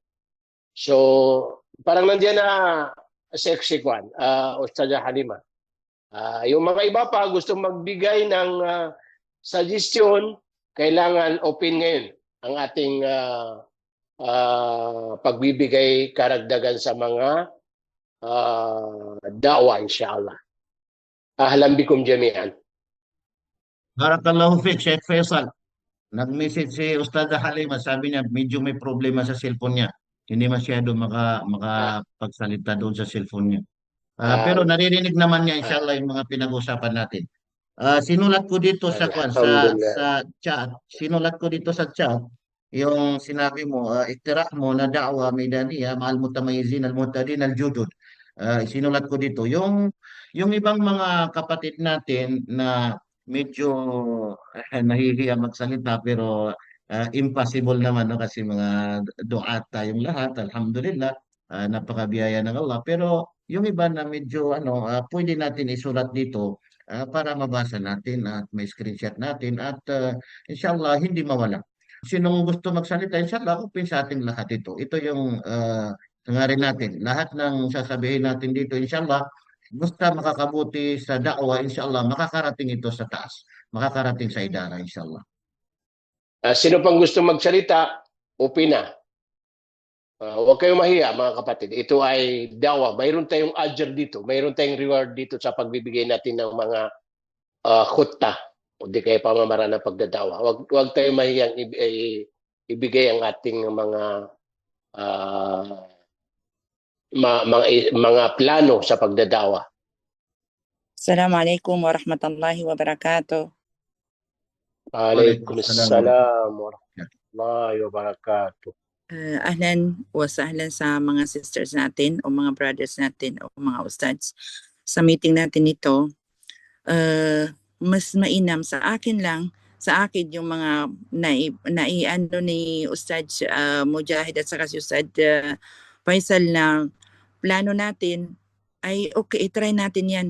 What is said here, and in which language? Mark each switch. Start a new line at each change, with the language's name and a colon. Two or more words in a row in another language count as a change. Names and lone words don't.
Filipino: So, parang nandiyan na sexy Ustadha Halima. Yung mga iba pa gusto magbigay ng suggestion, kailangan open ngayon ang ating pagbibigay karagdagan sa mga da'wa inshallah.
Arabic: أهلا بكم جميعا. بارك الله فيك, Sheikh Faisal.
Filipino: Nag-message si Ustad Halima, sabi niya medyo may problema sa cellphone niya. Hindi masyado Ah, makapagsalita doon sa cellphone niya. ah, Pero naririnig naman niya ah, inshallah yung mga pinag-usapan natin. Sinulat ko dito Alhamdulillah. sa chat. Sinulat ko dito sa chat yung sinabi mo, iktirah mo na
Arabic: دعوة ميدانية مع المتميزين المعتادين الجدد.
Filipino: Sinulat ko dito yung ibang mga kapatid natin na medyo nahihiya magsalita pero impossible naman, no? Kasi mga duat tayong lahat, alhamdulillah, napakabiyaya ng Allah. Pero yung iba na medyo pwede natin isulat dito para mabasa natin at may screenshot natin at inshallah hindi mawala. Sinong gusto magsalita, inshallah, open sa ating lahat ito. Ito yung hangarin natin. Lahat ng sasabihin natin dito, inshallah, basta makakabuti sa da'wa, inshallah, makakarating ito sa taas. Makakarating sa idara, inshallah. Sino pang gusto magsalita, open na. Huwag kayong mahiya, mga kapatid. Ito ay dawa. Mayroon tayong ajr dito. Mayroon tayong reward dito sa pagbibigay natin ng mga khutta o di kaya pamamaraan ng pagdadawa. Huwag tayong mahiyang ibigay ang ating uh, mga plano sa pagdadawa.
Arabic: السلام عليكم ورحمة الله وبركاته. وعليكم السلام ورحمة الله وبركاته. أهلا وسهلا
Filipino: sa mga sisters natin o mga brothers natin o mga ustads. Sa meeting natin ito, mas mainam sa akin yung mga naiano ni Ustad Mujahid at saka si Ustad Faisal na plano natin ay okay, try natin yan.